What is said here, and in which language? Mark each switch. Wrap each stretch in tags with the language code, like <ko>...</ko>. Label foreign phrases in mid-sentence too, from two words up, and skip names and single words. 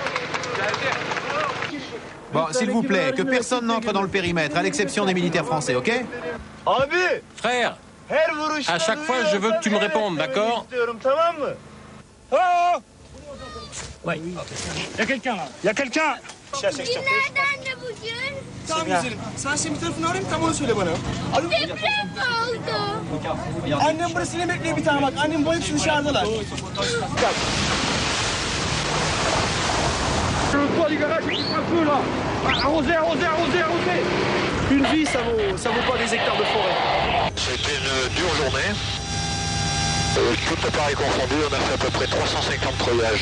<fr>Bon, s'il vous plaît, que personne n'entre dans le périmètre, à l'exception des militaires français, ok? Frère, à chaque fois, je veux que tu me répondes, d'accord? Ouais. Il y a quelqu'un là. Il y a quelqu'un.</fr> <tr>Tamam güzelim. Sen şimdi telefonunu arayayım, tam onu söyle bana. Deprem oldu. Annem burası ne bekliyor bir tane bak. Annem bu hepsi dışarıdalar.</tr> <fr>Le toit du garage qui est un peu là. Arrosé. Une vie, ça vaut pas des hectares de forêt. C'était une dure journée. Tout appareil confondu, on a fait à peu près 350 treuillages.</fr>